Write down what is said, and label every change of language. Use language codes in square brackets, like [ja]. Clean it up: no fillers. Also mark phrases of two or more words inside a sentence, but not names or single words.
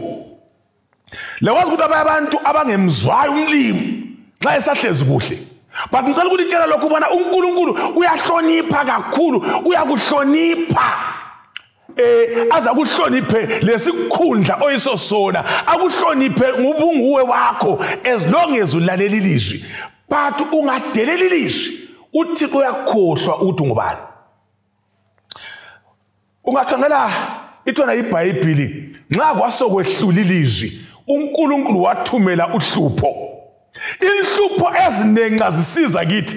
[nd] Lawazi ukuthi abantu abangemzwayo umlimi nxa esahlezi kuhle. But ngicela ukutshela lokho ubona uNkulunkulu uyahlonipha kakhulu, uyakuhlonipha. Aza kuhloniphe lesikhundla oyisosona, akuhloniphe ngubunguwe wakho [en] as long as [nd] ulalela ilizwi. But ungadelela ilizwi uThixo uyakhohlwa ukuthi ngubani. Ungakhangela ithona iBhayibheli nxa kwasokwehlula ilizwi uNkulunkulu wathumela uhlupho. Inhlupho eziningi azisiza kithi.